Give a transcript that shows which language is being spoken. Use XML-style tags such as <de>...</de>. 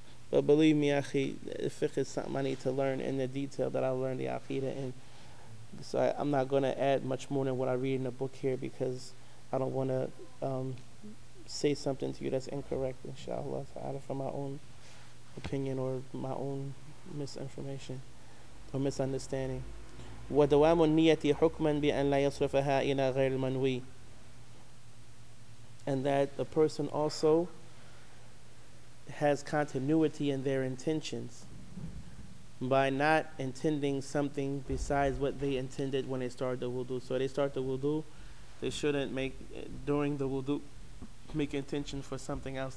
<en>But believe me, akhi, fiqh is something I need to learn in the detail that I learned the aqidah in. So I'm not going to add much more than what I read in the book here, because I don't want to say something to you that's incorrect, inshallah, out of my own opinion or my own misinformation or misunderstanding.</en> <ar>ودوام النيه حكما بان لا يصرفها الى غير المنوي.</ar> <en>And that a person also has continuity in their intentions by not intending something besides what they intended when they started the wudu. So they start the wudu, they shouldn't make, during the wudu, make intention for something else.</en>